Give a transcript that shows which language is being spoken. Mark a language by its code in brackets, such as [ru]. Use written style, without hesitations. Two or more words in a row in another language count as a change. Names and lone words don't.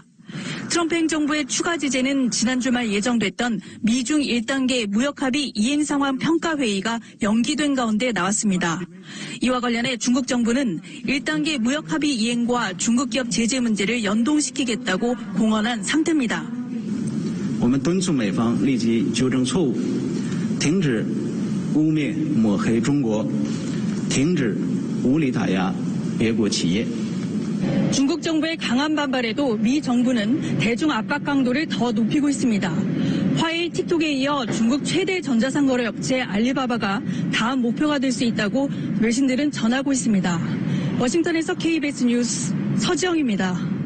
[ko] 트럼프 행정부의 추가 제재는 지난 주말 예정됐던 미중 1단계 무역합의 이행 상황 평가 회의가 연기된 가운데 나왔습니다. 이와 관련해 중국 정부는 1단계 무역합의 이행과 중국 기업 제재 문제를 연동시키겠다고 공언한 상태입니다. [zh] 我们敦促美方立即纠正错误，停止污蔑抹黑中国，停止无理打压别国企业。 [ko] 중국 정부의 강한 반발에도 미 정부는 대중 압박 강도를 더 높이고 있습니다. 화웨이 틱톡에 이어 중국 최대 전자상거래 업체 알리바바가 다음 목표가 될 수 있다고 외신들은 전하고 있습니다. 워싱턴에서 KBS 뉴스 서지영입니다.